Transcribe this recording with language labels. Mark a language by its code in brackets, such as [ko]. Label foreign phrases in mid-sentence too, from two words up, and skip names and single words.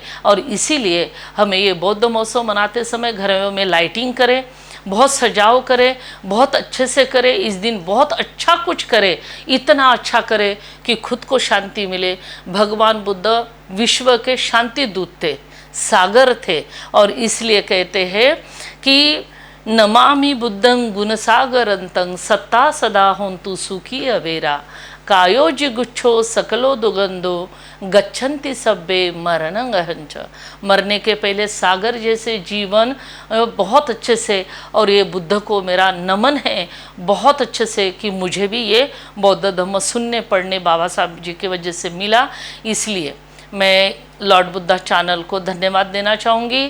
[hi] और इसीलिए हमें ये बौद्ध महोत्सव मनाते समय घरों में लाइटिंग करें, बहुत सजाव करे, बहुत अच्छे से करे, इस दिन बहुत अच्छा कुछ करे, इतना अच्छा करे कि खुद को शांति मिले। भगवान बुद्ध विश्व के शांति दूत थे, सागर थे, और इसलिए कहते हैं कि [pi] नमामि बुद्धं गुण सागरंतं सत्ता सदा होन्तु सुखी अवेरा कायोज गुच्छो सकलो दुगंधो गच्छन्ति सब्बे मरणं अहंच। [hi] मरने के पहले सागर जैसे जीवन बहुत अच्छे से, और ये बुद्ध को मेरा नमन है बहुत अच्छे से कि मुझे भी ये बौद्ध धम्म सुनने पढ़ने बाबा साहब जी की वजह से मिला। इसलिए मैं लॉर्ड बुद्धा चैनल को धन्यवाद देना चाहूँगी।